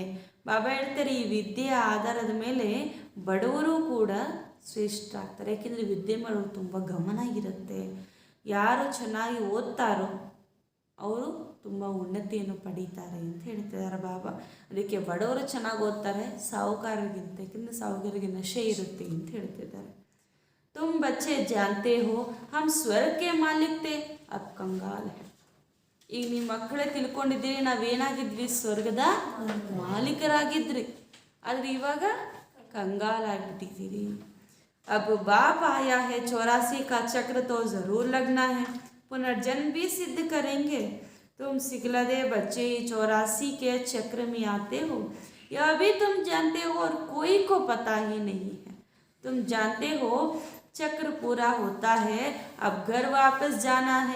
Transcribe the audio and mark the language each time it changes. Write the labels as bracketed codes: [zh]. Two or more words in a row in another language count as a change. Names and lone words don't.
[kn] ಬಾಬಾ ಹೇಳ್ತಾರೆ ಈ ವಿದ್ಯೆಯ ಆಧಾರದ ಮೇಲೆ ಬಡವರು ಕೂಡ ಶ್ರೇಷ್ಠ ಆಗ್ತಾರೆ. ಯಾಕೆಂದರೆ ವಿದ್ಯೆ ಮಾಡೋರು ತುಂಬ ಗಮನ ಇರುತ್ತೆ. ಯಾರು ಚೆನ್ನಾಗಿ ಓದ್ತಾರೋ ಅವರು ತುಂಬ ಉನ್ನತಿಯನ್ನು ಪಡೀತಾರೆ ಅಂತ ಹೇಳ್ತಿದ್ದಾರೆ ಬಾಬಾ. ಅದಕ್ಕೆ ಬಡವರು ಚೆನ್ನಾಗಿ ಓದ್ತಾರೆ ಸಾಹುಕಾರರಿಗಿಂತ, ಯಾಕೆಂದರೆ ಸಾಹುಕಾರರಿಗೆ ನಶೆ ಇರುತ್ತೆ ಅಂತ ಹೇಳ್ತಿದ್ದಾರೆ. [hi] तुम बच्चे जानते हो हम स्वर्ग के मालिक थे, अब कंगाल है. [kn] ಈಗ ನಿಮ್ಮ ಮಕ್ಕಳೇ ತಿಳ್ಕೊಂಡಿದ್ದೀರಿ ನಾವೇನಾಗಿದ್ವಿ ಸ್ವರ್ಗದ ಮಾಲೀಕರಾಗಿದ್ರಿ, ಆದರೆ ಇವಾಗ ಕಂಗಾಲಾಗಿಬಿಟ್ಟಿದ್ದೀರಿ. [hi] अब बाप आया है 84 का चक्र तो ज़रूर लगना है, पुनर्जन्म भी सिद्ध करेंगे. तुम सिखलदे बच्चे 84 के चक्र में आते हो, यह भी तुम जानते हो और कोई को पता ही नहीं है. तुम जानते हो चक्र पूरा होता है, अब घर वापस जाना है.